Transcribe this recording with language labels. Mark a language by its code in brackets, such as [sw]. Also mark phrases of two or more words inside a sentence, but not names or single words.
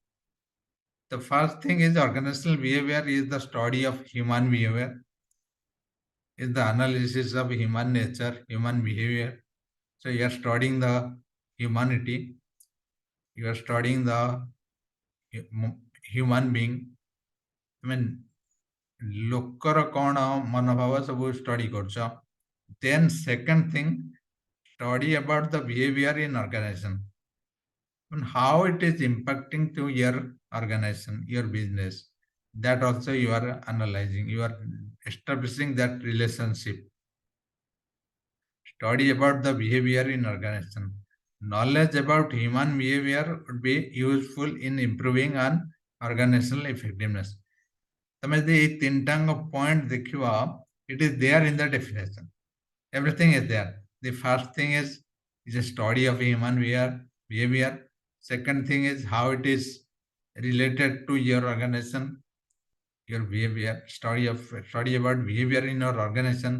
[en] The first thing is organizational behavior is the study of human behavior, is the analysis of human nature, human behavior. So you are studying the humanity, you are studying the human being. I mean, [or] ଲୋକର କ'ଣ ମନୋଭାବ ସବୁ study କରୁଛ. [en] Then second thing, study about the behavior in organization and how it is impacting to your organization, your business. That also you are analyzing, you are establishing that relationship. Study about the behavior in organization. Knowledge about human behavior would be useful in improving on organizational effectiveness. [or] ତମେ ଯଦି ଏଇ ତିନିଟାଙ୍କ point ଦେଖିବ, [en] it is there in the definition. Everything is there. The first thing is a study of human behavior. Second thing is how it is related to your organization, your behavior, study about behavior in your organization.